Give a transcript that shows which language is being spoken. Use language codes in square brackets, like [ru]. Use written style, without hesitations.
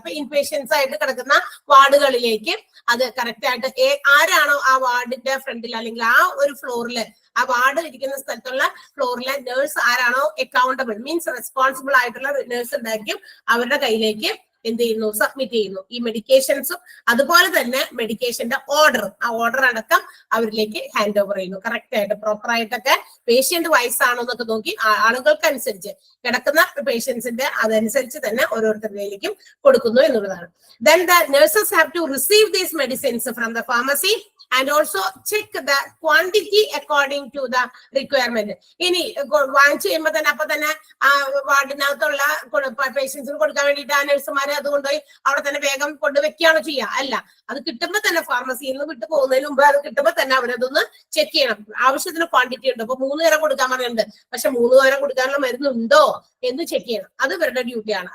[ml] അപ്പൊ ഇൻപേഷ്യൻസ് ആയിട്ട് കിടക്കുന്ന വാർഡുകളിലേക്ക് അത് കറക്റ്റ് ആയിട്ട് ആരാണോ ആ വാർഡിന്റെ ഫ്രണ്ടിൽ അല്ലെങ്കിൽ ആ ഒരു ഫ്ലോറിൽ, ആ വാർഡ് ഇരിക്കുന്ന സ്ഥലത്തുള്ള ഫ്ലോറിലെ നേഴ്സ് ആരാണോ [en] accountable means responsible [ml] ആയിട്ടുള്ള നേഴ്സ് ഉണ്ടായിരിക്കും, അവരുടെ കയ്യിലേക്ക് എന്ത് ചെയ്യുന്നു, സബ്മിറ്റ് ചെയ്യുന്നു ഈ മെഡിക്കേഷൻസും. അതുപോലെ തന്നെ മെഡിക്കേഷന്റെ ഓർഡർ, ആ ഓർഡർ അടക്കം അവരിലേക്ക് ഹാൻഡ് ഓവർ ചെയ്യുന്നു. കറക്റ്റ് ആയിട്ട് പ്രോപ്പർ ആയിട്ടൊക്കെ പേഷ്യന്റ് വൈസ് ആണോ എന്നൊക്കെ നോക്കി ആളുകൾക്കനുസരിച്ച് കിടക്കുന്ന പേഷ്യൻസിന്റെ അതനുസരിച്ച് തന്നെ ഓരോരുത്തരിലേക്കും കൊടുക്കുന്നു എന്നുള്ളതാണ്. [en] Then the nurses have to receive these medicines from the pharmacy and also check the quantity according to the requirement. [ml] ഇനി വാങ്ങിച്ചു കഴിയുമ്പോൾ തന്നെ അപ്പൊ തന്നെ വാർഡിനകത്തുള്ള പേഷ്യൻസിന് കൊടുക്കാൻ വേണ്ടിയിട്ട് ആ നഴ്സുമാരെ അതുകൊണ്ടുപോയി അവിടെ തന്നെ വേഗം കൊണ്ടുവെക്കുകയാണോ ചെയ്യുക? അല്ല, അത് കിട്ടുമ്പോൾ തന്നെ ഫാർമസിയിൽ നിന്ന് വിട്ടു പോകുന്നതിന് മുമ്പ് അത് കിട്ടുമ്പോൾ തന്നെ അവരതൊന്ന് ചെക്ക് ചെയ്യണം. ആവശ്യത്തിന് ക്വാണ്ടിറ്റി ഉണ്ട്. അപ്പൊ 3 നേരം കൊടുക്കാൻ പറയുന്നുണ്ട്, പക്ഷെ 3 നേരം കൊടുക്കാനുള്ള മരുന്നുണ്ടോ എന്ന് ചെക്ക് ചെയ്യണം. അത് ഇവരുടെ ഡ്യൂട്ടിയാണ്.